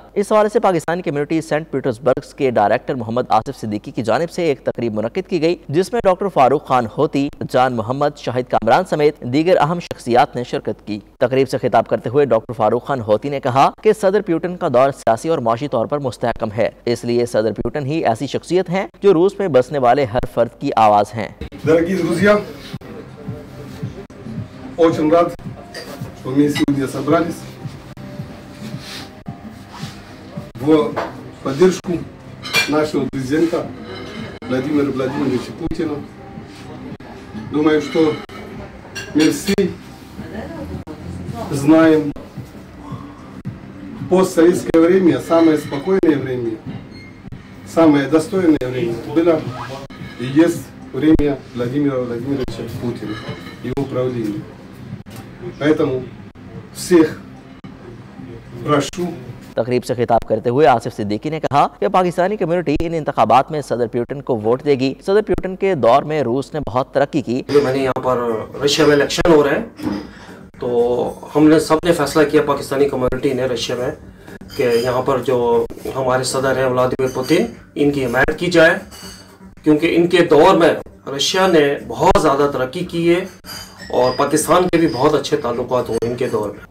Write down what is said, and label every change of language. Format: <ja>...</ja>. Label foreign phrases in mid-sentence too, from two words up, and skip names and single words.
<ur>اس حوالے سے پاکستانی کمیونٹی سینٹ پیٹرزبرگ کے ڈائریکٹر محمد آصف صدیقی کی جانب سے ایک تقریب منعقد کی گئی، جس میں ڈاکٹر فاروق خان ہوتی، جان محمد، شاہد کامران سمیت دیگر اہم شخصیات نے شرکت کی. تقریب سے خطاب کرتے ہوئے ڈاکٹر فاروق خان ہوتی نے کہا کہ صدر پیوٹن کا دور سیاسی اور معاشی طور پر مستحکم ہے، اس لیے صدر پیوٹن ہی ایسی شخصیت ہے جو روس میں بسنے والے ہر فرد کی آواز ہے.</ur> <ru>Очень рад, что мы сегодня собрались в поддержку нашего президента Владимира Владимировича Путина. Думаю, что мы все знаем, постсоветское время, самое спокойное время, самое достойное время было и есть время Владимира Владимировича Путина, его правления. Поэтому всех прошу।</ru> <ur>تقریب سے خطاب کرتے ہوئے آصف صدیقی نے کہا کہ پاکستانی کمیونٹی ان انتخابات میں صدر پیوٹن کو ووٹ دے گی. صدر پیوٹن کے دور میں روس نے بہت ترقی کی. میں نے یہاں پر رشیا میں الیکشن ہو رہا ہے، تو ہم نے سب نے فیصلہ کیا پاکستانی کمیونٹی نے رشیا میں کہ یہاں پر جو ہمارے صدر ہیں ولادیمیر پیوٹن، ان کی حمایت کی جائے، کیونکہ ان کے دور میں رشیا نے بہت زیادہ ترقی کی ہے اور پاکستان کے بھی بہت اچھے تعلقات ہوئے ان کے دور میں.</ur>